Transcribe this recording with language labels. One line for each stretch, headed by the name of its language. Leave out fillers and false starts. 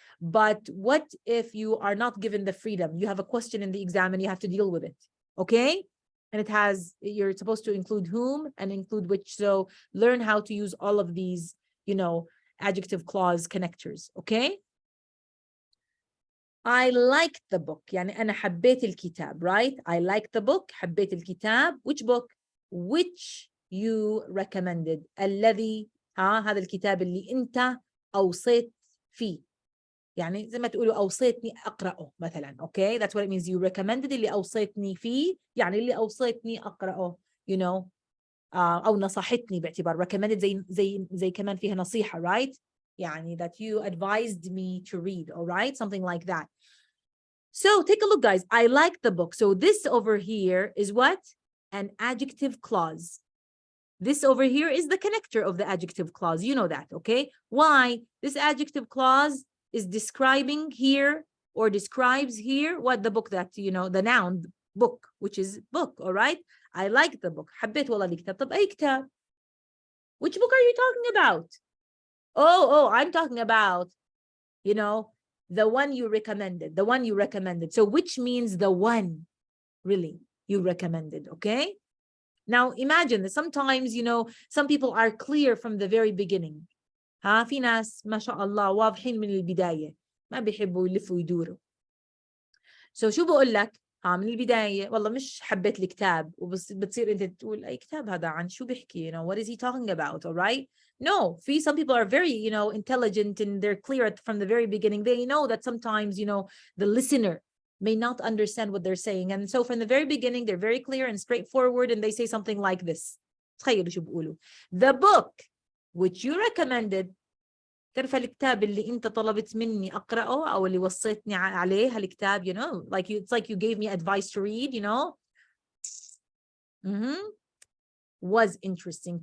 English: But what if you are not given the freedom? You have a question in the exam and you have to deal with it, okay? And you're supposed to include whom and include which. So learn how to use all of these, adjective clause connectors, okay? I liked the book.
Arabic: يعني أنا حبيت الكتاب, right?
English: I liked the book. حبيت الكتاب. Which book? Which you recommended.
Arabic: الذي هذا الكتاب اللي أنت أوصيت فيه. يعني زي ما تقولوا أوصيتني أقرأه مثلا.
English: Okay, that's what it means.
Arabic: You recommended اللي أوصيتني فيه. يعني اللي أوصيتني أقرأه. أو نصحتني باعتبار recommended زي كمان فيها نصيحة, right?
English: يعني that you advised me to read, all right? Something like that. So take a look, guys. I like the book. So this over here is what? An adjective clause. This over here is the connector of the adjective clause. You know that, okay? Why? This adjective clause is describing here or describes here what the book that, the noun book, which is book, all right?
Arabic: I like the book. حبيت والله الكتاب. طب أي كتاب?
English: Which book are you talking about? Oh, I'm talking about, the one you recommended, the one you recommended. So which means the one really you recommended, okay? Now imagine that sometimes, some people are clear from the very beginning.
Arabic: في ناس ما شاء الله واضحين من البداية ما بيحبوا يلفوا ويدوروا. So شو بقول لك؟ من البداية والله مش حبيت الكتاب وبتصير أنت تقول أي كتاب هذا عن شو بيحكي, what is he talking about, all right?
English: No, some people are very, intelligent and they're clear from the very beginning. They know that sometimes, the listener may not understand what they're saying. And so from the very beginning, they're very clear and straightforward and they say something like this.
Arabic: تخيلوا شو بقولوا.
English: The book which you recommended, تعرف الكتاب اللي أنت طلبت مني أقرأه أو اللي وصيتني عليه هالكتاب, it's like you gave me advice to read, was interesting.